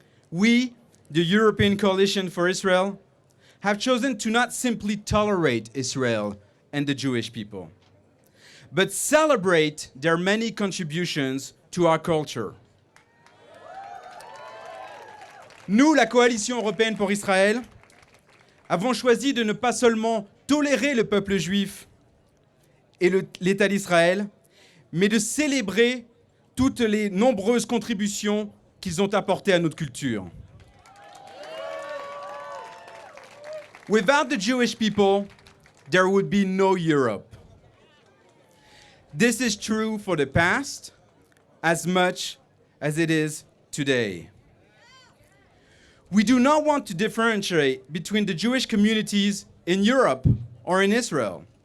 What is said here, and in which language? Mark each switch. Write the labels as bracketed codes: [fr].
[en] We, the European Coalition for Israel, have chosen to not simply tolerate Israel and the Jewish people, but celebrate their many contributions to our culture. [fr] Nous, la Coalition européenne pour Israël, avons choisi de ne pas seulement tolérer le peuple juif et l'État d'Israël, mais de célébrer toutes les nombreuses contributions qu'ils ont apportées à notre culture. [en] Without the Jewish people, there would be no Europe. This is true for the past as much as it is today. We do not want to differentiate between the Jewish communities in Europe or in Israel.